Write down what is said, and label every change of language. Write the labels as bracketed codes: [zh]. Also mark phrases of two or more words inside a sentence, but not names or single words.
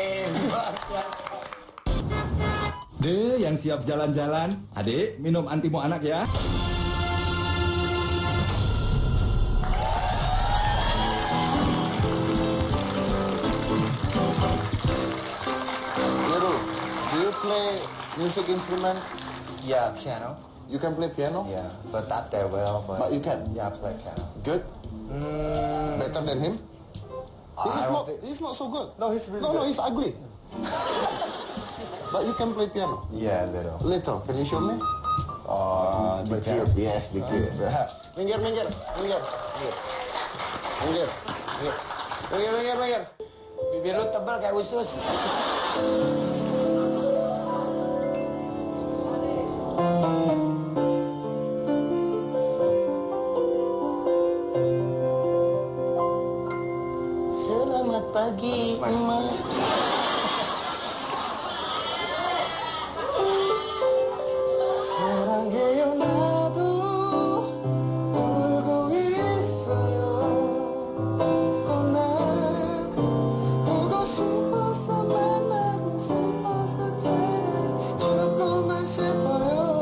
[id] Deh, yang siap jalan-jalan. Adik, minum antimo anak ya. Heru, [en] do you play music instrument? Yeah, piano. You can play piano? Yeah, but not that well. But you can? Yeah, I play piano. Good? Better than him? I don't think- He's not so good. No, he's really No, good. he's ugly. But you can play piano? Yeah, a little. Little, can you show me? Play piano. Yes, [id] dikit. Minggir. Bibir lu tebal kayak usus. Selamat pagi, Emak. [ko] 사랑해요 나도 울고 있어요. 난 보고 싶어서 만나고 싶어서 잘 죽고만 싶어요.